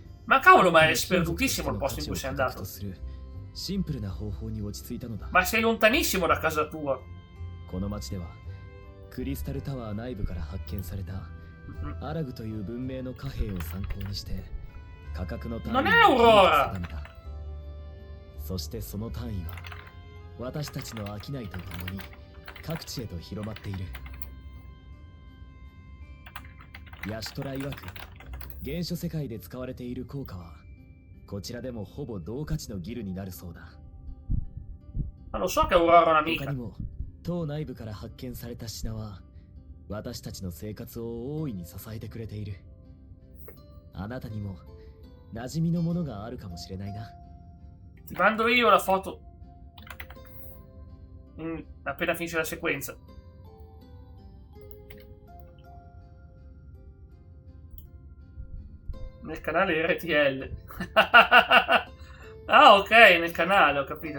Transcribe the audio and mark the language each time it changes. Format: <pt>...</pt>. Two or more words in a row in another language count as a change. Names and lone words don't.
<it>Ma cavolo, ma è sperdutissimo il posto in cui sei andato. Ma sei lontanissimo da casa tua. Non è Aurora!</it> <ja>そしてその単位は私たちの商いとともに各地へと広まっている。ヤシトラ曰く原初世界で使われている効果はこちらでもほぼ同価値のギルになるそうだ。</ja> <it>Lo so che Aurora è un'amica.</it> <ja>他にも島内部から発見された品は私たちの生活を大いに支えてくれている。あなたにも馴染みのものがあるかもしれないな。</ja> <it>Ti mando io la foto appena finisce la sequenza. Nel canale RTL. Ah, ok, nel canale, ho capito.</it>